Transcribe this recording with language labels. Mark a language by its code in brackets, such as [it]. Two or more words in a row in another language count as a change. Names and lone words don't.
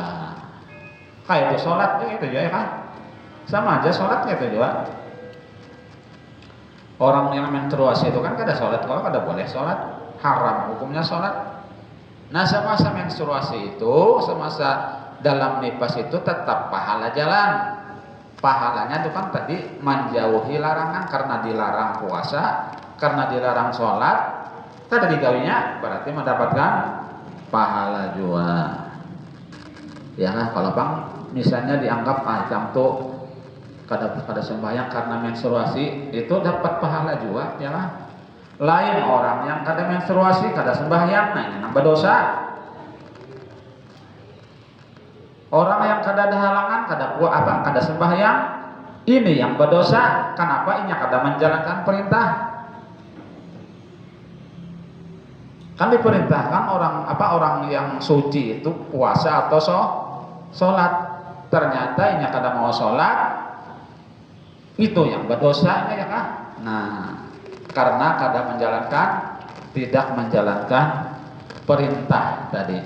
[id] Kayak itu sholat itu ya kan, sama aja sholatnya itu juga. [bjn] Orang yang menstruasi itu kan kada sholat, kalau kada boleh sholat, haram hukumnya sholat. [id] Nah, semasa menstruasi itu, semasa dalam nifas itu tetap pahala jalan. [bjn] Pahalanya itu kan tadi menjauhi larangan, karena dilarang puasa, karena dilarang sholat, kada digawinya, berarti mendapatkan pahala juga. Ya kan, kalau bang misalnya dianggap jam tuh kada sembahyang karena menstruasi, itu dapat pahala juga ya kan. Lain orang yang kada menstruasi, kada sembahyang, nah ini nambah dosa. Orang yang kada ada halangan, kada sembahyang, ini yang berdosa. Kenapa? Ini kada menjalankan perintah. [id] Kan diperintahkan orang yang suci itu puasa atau sholat. [bjn] Ternyata ini kada mau sholat, itu yang berdosanya ya kan. [id] Nah, karena tidak menjalankan perintah tadi.